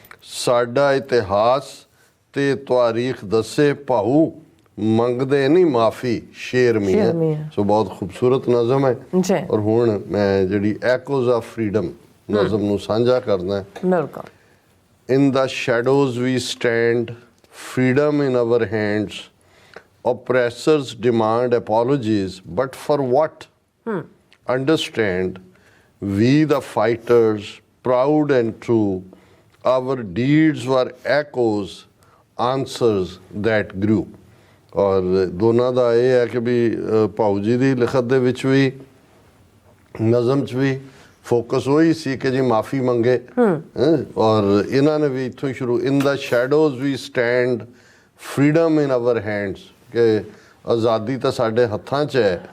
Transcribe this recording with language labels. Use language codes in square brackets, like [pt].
[pa] ਸਾਡਾ ਇਤਿਹਾਸ ਤੇ ਤਾਰੀਖ ਦੱਸੇ ਭਾਊ, ਮੰਗਦੇ ਨਹੀਂ ਮਾਫੀ ਸ਼ੇਰ ਮੀਆਂ। ਸੋ ਬਹੁਤ ਖੂਬਸੂਰਤ ਨਜ਼ਮ ਹੈ। ਔਰ ਹੁਣ ਮੈਂ ਜਿਹੜੀ ਐਕੋਜ਼ ਆਫ ਫਰੀडम ਨਜ਼ਮ ਨੂੰ ਸਾਂਝਾ ਕਰਨਾ। [en] In the shadows we stand, freedom in our hands. oppressors demand apologies, but for what? Understand, we the fighters, proud and true, our deeds were echoes, answers that grew। [pa] ਔਰ ਦੋਨਾਂ ਦਾ ਇਹ ਹੈ ਕਿ ਵੀ ਭਾਊ ਜੀ ਦੀ ਲਿਖਤ ਦੇ ਵਿੱਚ ਵੀ ਨਜ਼ਮ 'ਚ ਵੀ ਫੋਕਸ ਉਹੀ ਸੀ ਕਿ ਜੀ ਮਾਫੀ ਮੰਗੇ। ਔਰ ਇਹਨਾਂ ਨੇ ਵੀ ਇੱਥੋਂ ਹੀ ਸ਼ੁਰੂ, [en] in the shadows we stand, freedom in our hands, [pa] ਕਿ ਆਜ਼ਾਦੀ ਤਾਂ ਸਾਡੇ ਹੱਥਾਂ 'ਚ ਹੈ।